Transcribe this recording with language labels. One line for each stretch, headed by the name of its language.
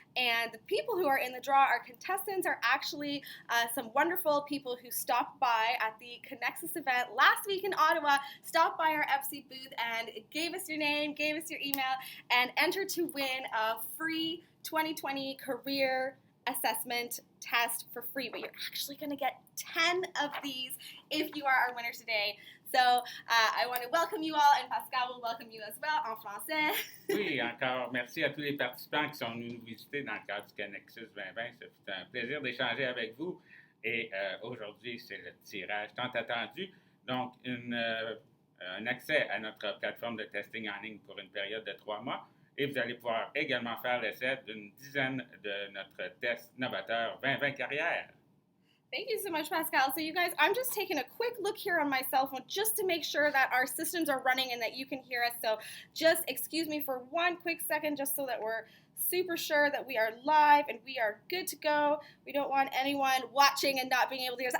English: And the people who are in the draw, our contestants, are actually some wonderful people who stopped by at the Connexus event last week in Ottawa, stopped by our FC booth and gave us your name, gave us your email, and entered to win a free 2020 career assessment test for free. But you're actually going to get 10 of these if you are our winner today. So I want to welcome you all, and Pascal will welcome you as well
French: en français. Oui, encore merci à tous les participants qui sont venus nous visiter dans le cadre du Connexus 2020. C'est un plaisir d'échanger avec vous. Et aujourd'hui, c'est le tirage tant attendu. Donc, un accès à notre plateforme de testing en ligne pour une période de 3 mois. Et vous allez pouvoir également faire l'essai d'une dizaine de notre test novateur 2020 carrière.
English: Thank you so much, Pascal. So you guys, I'm just taking a quick look here on my cell phone just to make sure that our systems are running and that you can hear us. So just excuse me for one quick second just so that we're super sure that we are live and we are good to go. We don't want anyone watching and not being able to hear us.